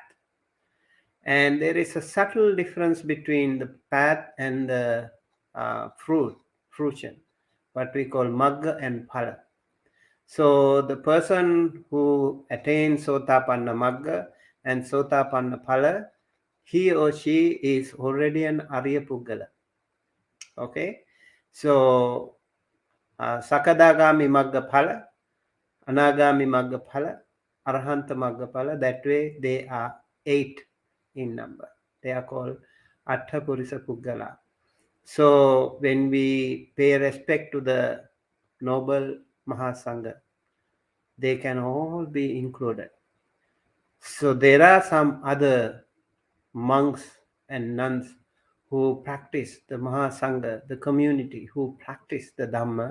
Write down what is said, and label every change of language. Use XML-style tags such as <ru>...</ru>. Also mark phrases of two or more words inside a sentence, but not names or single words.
<en>And there is a subtle difference between the path and the fruition, what we call Magga and Phala. So the person who attains</en> <pi>Sotapanna Magga</pi> <en>and</en> <pi>Sotapanna Phala,</pi> <en>he or she is already an</en> <pi>Arya Puggala. Okay, so Sakadagami Magga Phala, Anagami Magga Phala, Arahanta Magga Phala,</pi> <en>that way they are 8 in number. They are called</en> <pi>Atta Purisa Puggala.</pi> <en>So when we pay respect to the noble Mahasangha, they can all be included. So there are some other monks and nuns who practice the Mahasangha, the community who practice the Dhamma.</en>